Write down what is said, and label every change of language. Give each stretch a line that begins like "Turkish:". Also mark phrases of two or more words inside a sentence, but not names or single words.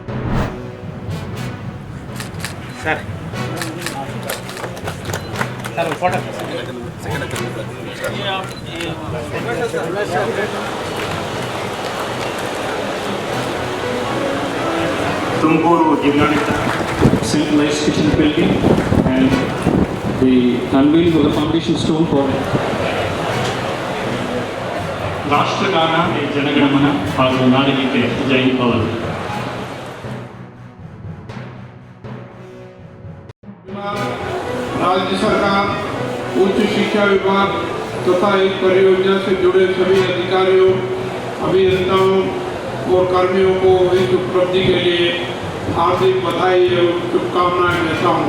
Kannada: ಸರ್ ಫೋಟೋ ತುಮಕೂರು ಜಿಲ್ಲಾಡಳಿತ
English: centralized kitchen building and the unveiling of the foundation stone for
Kannada: ರಾಷ್ಟ್ರಗಾನ ಜನಗಣಮನ ಹಾಗೂ ನಾಡಗೀತೆ ಜೈ ಭವನ್.
Hindi: राज्य सरकार, उच्च शिक्षा विभाग तथा इस परियोजना से जुड़े सभी अधिकारियों, अभियंताओं और कर्मियों को इस उपलब्धि के लिए हार्दिक बधाई एवं शुभकामनाएं देता हूँ।